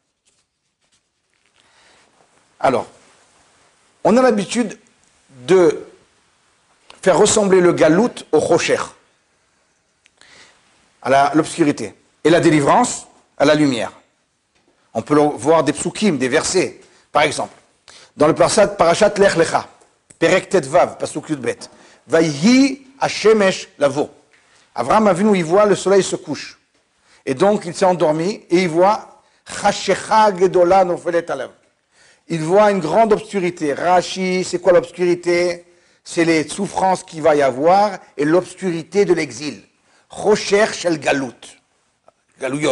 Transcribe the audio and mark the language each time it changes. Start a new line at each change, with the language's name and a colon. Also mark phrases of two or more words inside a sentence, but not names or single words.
French: Alors, on a l'habitude de faire ressembler le galout au Chocher, à l'obscurité. Et la délivrance, à la lumière. On peut voir des psukim, des versets. Par exemple, dans le parashat Lech Lecha,
Hebrew: פרק ט"ו פסוק י"ב ויהי השמש לבוא.
French: Avraham Avinu, il voit le soleil se couche. Et donc, il s'est endormi et il voit
Hebrew: חשכה גדולה נופלת עליו.
French: Il voit une grande obscurité. Rashi, c'est quoi l'obscurité? C'est les souffrances qu'il va y avoir et l'obscurité de l'exil.
Hebrew: חושך של גלות. גלויות.